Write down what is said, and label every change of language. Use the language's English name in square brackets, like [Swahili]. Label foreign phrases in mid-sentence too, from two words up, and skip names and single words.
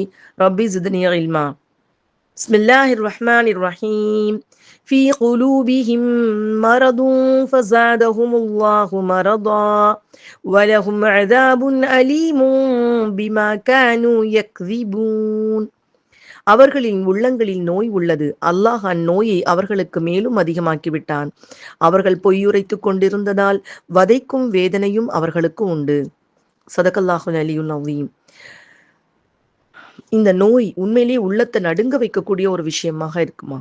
[Arabic] ربي زدني علما. بسم الله الرحمن الرحيم. في قلوبهم مرض فزادهم الله مرضا ولهم عذاب أليم بما كانوا يكذبون. [Tamil] அவர்களின் உள்ளங்களில் நோய் உள்ளது. அல்லாஹ் அந்நோயை அவர்களுக்கு மேலும் அதிகமாக்கிவிட்டான். அவர்கள் பொய்யுரைத்துக் கொண்டிருந்ததால் வதைக்கும் வேதனையும் அவர்களுக்கு உண்டு. [Arabic] صدق الله العلي العظيم. [Tamil] இந்த நோய் உண்மையிலேயே உள்ளத்தை நடுங்க வைக்கக்கூடிய ஒரு விஷயமாக இருக்குமா?